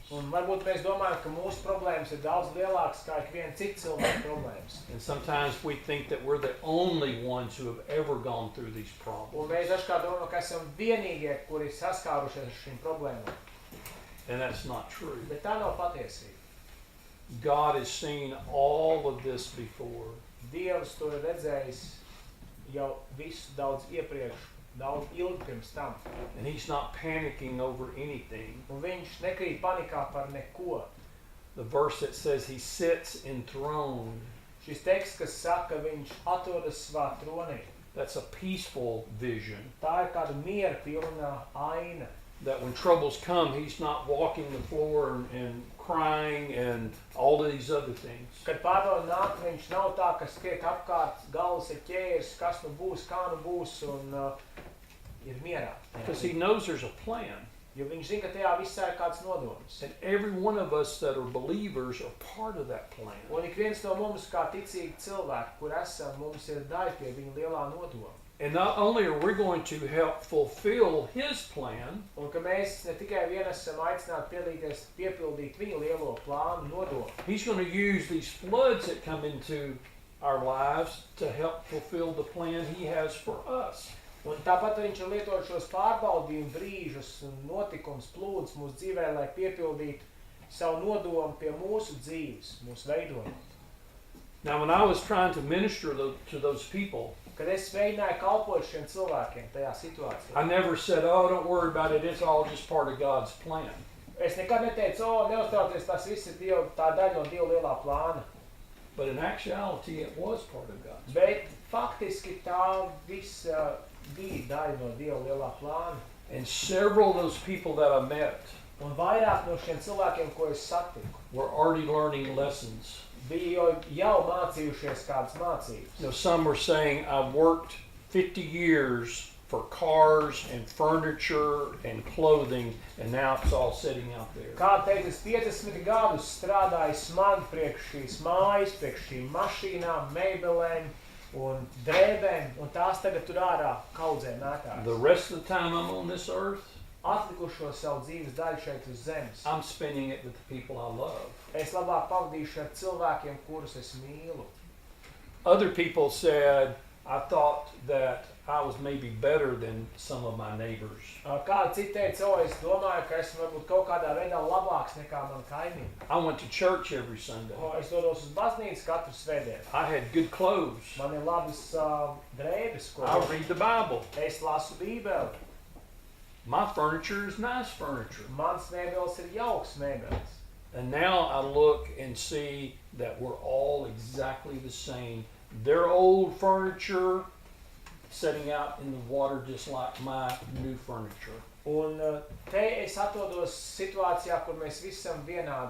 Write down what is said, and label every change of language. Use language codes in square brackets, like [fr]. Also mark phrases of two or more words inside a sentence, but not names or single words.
[lv] Un varbūt mēs domājam, ka mūsu problēmas ir daudz lielākas kā ikviena cita cilvēka problēmas. [en] And sometimes we think that we're the only ones who have ever gone through these [lv] Un [en] problems. [lv] mēs dažkārt domājam, ka esam vienīgie, kuri saskārušies ar šīm problēmām. [en] And that's not true. [lv] Bet tā nav patiesība. [en] God has seen all of this before. [lv] Dievs to ir redzējis jau visu daudz iepriekš, daudz ilgi pirms tam. [en] And he's not panicking over anything. [lv] Un viņš nekrīt panikā par neko. [en] The verse that says he sits enthroned, [lv] Šis teksts, kas saka, viņš atrodas savā tronī. [en] that's a peaceful vision. [lv] Tā ir kāda miera pilna aina. [en] That when troubles come, he's not walking the floor and crying and all of these other things. [lv] Kad pārbaudi nāk, viņš nav tā, kas skriet apkārt, galvas ir ķērs, kas nu būs, kā nu būs, un ir mierā. [en] Because he knows there's a plan. [lv] Jo viņš zina, ka tajā visā ir kāds nodoms. [en] And every one of us that are believers are part of that plan. [lv] Un ik viens no mums, kā ticīgi cilvēki, kur esam, mums ir daļa pie viņa lielā nodoma. [en] And not only are we going to help fulfill his plan, [lv] Un ka mēs ne tikai vien esam aicināti piepildīt viņa lielo plānu nodomu, [en] he's going to use these floods that come into our lives to help fulfill the plan he has for us. [lv] un tāpat viņš ir lietot šos pārbaudījumu brīžus un notikums plūdus mūsu dzīvē, lai piepildītu savu nodomu pie mūsu dzīves, mūsu veidojuma. [en] Now, when I was trying to minister to those people, [lv] Kad es mēģināju kalpot šiem cilvēkiem tajā situācijā, [en] I never said, oh, don't worry about it, it's all just part of God's plan. [lv] es nekad neteicu, neuztraucies, tas viss ir Dieva, tā daļa no Dieva lielā plāna. [en] But in actuality, it was part of God's plan. [lv] Bet faktiski tā viss bija daļa no Dieva lielā plāna. [en] And several of those people that I met [lv] Un vairāk no šiem cilvēkiem, ko es satiku, [en] were already learning lessons. [lv] bija jau mācījušies kādas mācības. [en] You know, some were saying, I've worked 50 years for cars and furniture and clothing, and now it's all sitting out there. [lv] Kāda teica, es 50 gadus strādāju smagi priekš šīs mājas, priekš šīm mašīnām, mēbelēm un drēbēm, un tās tagad tur ārā kaudzē mētās. [en] The rest of the time I'm on this earth, [lv] Atlikušo savu dzīves daļu šeit uz zemes. [en] I'm spending it with the people I love. [lv] Es labāk pavadīšu ar cilvēkiem, kurus es mīlu. [en] Other people said, I thought that I was maybe better than some of my neighbors. [lv] Kāds cits teica, o, es domāju, ka esmu varbūt kaut kādā veidā labāks nekā man kaimiņi. [en] I went to church every Sunday. [lv] O, es dodos uz baznīcu katru svētdienu. [en] I had good clothes. [lv] Man ir labas drēbes, ko [en] I read the Bible. [lv] es lasu Bībeli. [en] My furniture is nice furniture. [lv] Mans mēbeles ir jauks mēbeles. [en] And now I look and see that we're all exactly the same. Their old furniture setting out in the water just like my new furniture. [lv] Un te es atrodos situācijā, kur mēs visi esam vienādi.